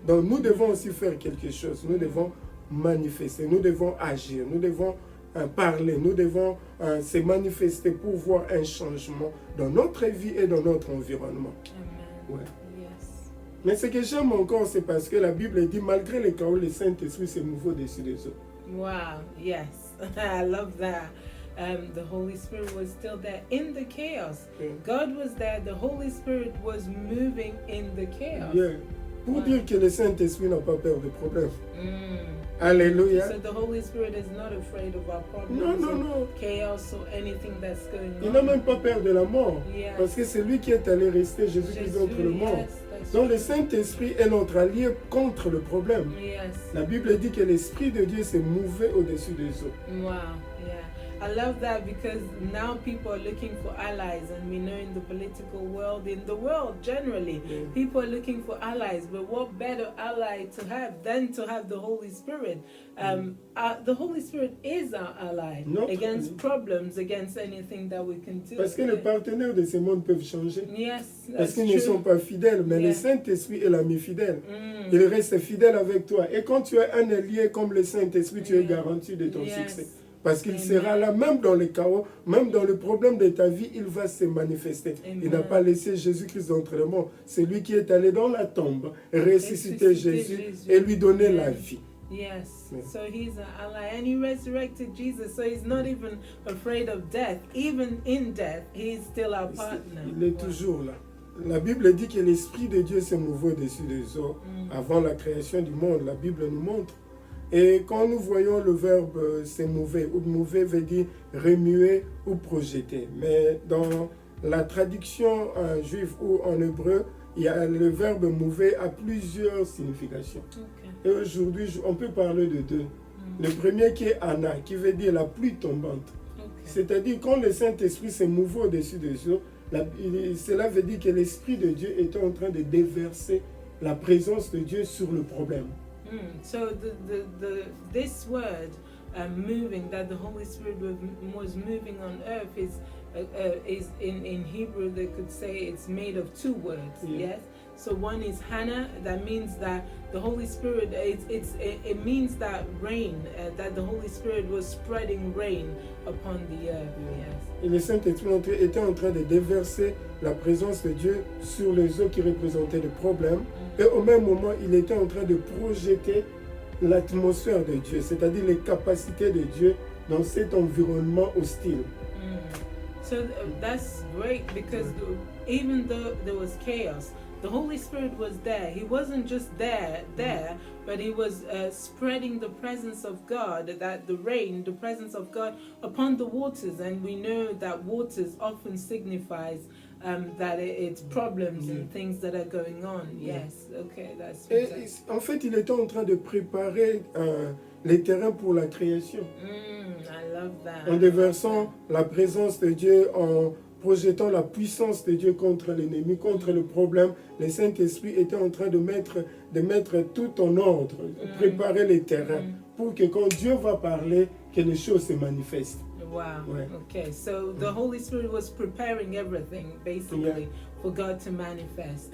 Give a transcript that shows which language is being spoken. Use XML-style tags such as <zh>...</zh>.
<fr>Donc nous devons aussi faire quelque chose. Nous devons manifester, nous devons agir, nous devons parler, nous devons se manifester pour voir un changement dans notre vie et dans notre environnement. Amen. Ouais.</fr> <en>Yes.</en> <fr>Mais ce que j'aime encore, c'est parce que la Bible dit, malgré les chaos, le Saint-Esprit s'est mouvé au-dessus des eaux.</fr> <en>Wow. Yes. I love that. The Holy Spirit was still there in the chaos. God was there. The Holy Spirit was moving in the chaos. Yeah.</en> <fr>Pour dire que le Saint-Esprit n'a pas peur des problèmes. Alléluia.</fr> <en>So the Holy Spirit is not afraid of our problems,</en> <fr>Non.</fr> <en>chaos, or anything that's going on.</en> <fr>Il n'a même pas peur de la mort.</fr> <en>Yes.</en> <fr>Parce que c'est lui qui est allé rester Jésus-Christ entre le mort.</fr> <en>Yes, that's</en> <fr>Donc le</fr> <en>true.</en> <fr>Saint-Esprit est notre allié contre le problème.</fr> <en>Yes.</en> <fr>La Bible dit que l'Esprit de Dieu s'est mouvé au-dessus des eaux.</fr> <en>Wow. Yeah. I love that because now people are looking for allies, and we know in the political world, in the world generally, people are looking for allies. But what better ally to have than to have the Holy Spirit? The Holy Spirit is our ally against problems, against anything that we can do.</en> <fr>Parce que les partenaires de ce monde peuvent changer.</fr> <en>Yes,</en> <fr>Parce</fr> <en>that's</en> <fr>qu'ils ne sont</fr> <en>true.</en> <fr>pas fidèles, mais le Saint-Esprit est l'ami fidèle. Il reste fidèle avec toi. Et quand tu es un allié comme le Saint-Esprit, tu es garanti de ton succès. Parce qu'il sera là, même dans les chaos, même dans le problème de ta vie, il va se manifester. Il n'a pas laissé Jésus-Christ d'entre les morts. C'est lui qui est allé dans la tombe, ressusciter Jésus et lui donner la vie.</fr> <en>Yes, so he's an ally, and he resurrected Jesus, so he's not even afraid of death. Even in death, he's still our partner.</en> <fr>Il est toujours là. La Bible dit que l'Esprit de Dieu s'est mouvé au-dessus des eaux avant la création du monde. La Bible nous montre. Et quand nous voyons le verbe se mouver, ou mouver veut dire remuer ou projeter. Mais dans la traduction juive ou en hébreu, il y a le verbe mouver a plusieurs significations. Et aujourd'hui, on peut parler de deux. Le premier qui est Anna, qui veut dire la pluie tombante. C'est-à-dire quand le Saint-Esprit s'est mouvé au-dessus des eaux, cela veut dire que l'Esprit de Dieu est en train de déverser la présence de Dieu sur le problème.</fr> <en>So this word moving, that the Holy Spirit was moving on earth, is in Hebrew they could say it's made of two words. Yes. So one is Hannah, that means that the Holy Spirit, it means that rain, that the Holy Spirit was spreading rain upon the earth. Yes.</en> <fr>Et le Saint-Esprit était en train de déverser la présence de Dieu sur les eaux qui représentaient des problèmes. Et au même moment, il était en train de projeter l'atmosphère de Dieu, c'est-à-dire les capacités de Dieu dans cet environnement hostile.</fr> <en>So that's great because even though there was chaos, the Holy Spirit was there. He wasn't just there, but he was spreading the presence of God, that the rain, the presence of God upon the waters. And we know that waters often signifies that it's problems and things that are going on. Yes, okay, that's fantastic.</en> <fr>En fait, il était en train de préparer les terrains pour la création.</fr> <en>I love that.</en> <fr>En déversant la présence de Dieu, en projetant la puissance de Dieu contre l'ennemi, contre le problème, le Saint-Esprit était en train de mettre tout en ordre, préparer les terrains pour que quand Dieu va parler, que les choses se manifestent.</fr> <en>Wow.</en> <fr>Ouais.</fr> <en>Okay, so the Holy Spirit was preparing everything, basically, for God to manifest.</en>